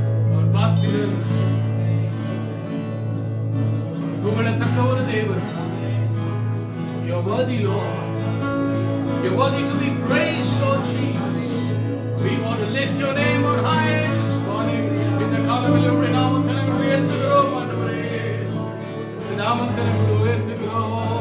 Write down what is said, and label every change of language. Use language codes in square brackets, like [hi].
[ta] அவர் பாத்திரர் புகழத்தக்க ஒரு தேவன். [en] You're worthy, Lord. You're worthy to be praised, Lord Jesus. We want to lift your name on high this morning. [ta] இந்த காலவேளையில் உம்முடைய நாமத்தை நாங்கள் உயர்த்துகிறோம் ஆண்டவரே. உம்முடைய நாமத்தை நாங்கள் உயர்த்துகிறோம்.